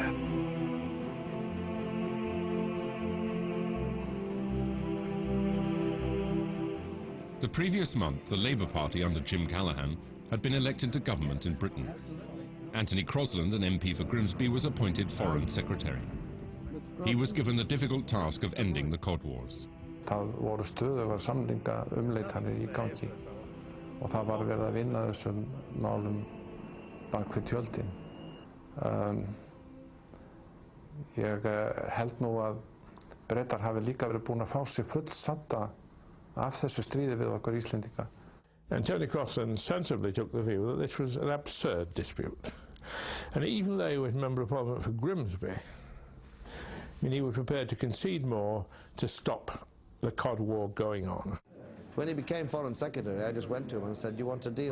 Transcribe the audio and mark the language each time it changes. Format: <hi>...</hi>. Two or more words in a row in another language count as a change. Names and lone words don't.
<en>The previous month, the Labour Party under Jim Callaghan had been elected to government in Britain. Anthony Crosland, an MP for Grimsby, was appointed Foreign Secretary. He was given the difficult task of ending the Cod Wars.</en> <is>Það voru stöðugar samningaumleitanir í gangi og það var verið að vinna þessum málum bak við tjöldin. Ég held nú að Bretar hafi líka verið búin að fá sig fullsadda af þessu stríði við okkur Íslendinga.</is> <en>And Tony Crosland sensibly took the view that this was an absurd dispute. And even though he was Member of Parliament for Grimsby, he was prepared to concede more to stop the Cod War going on. When he became Foreign Secretary, I just went to him and said, "Do you want a deal?</en>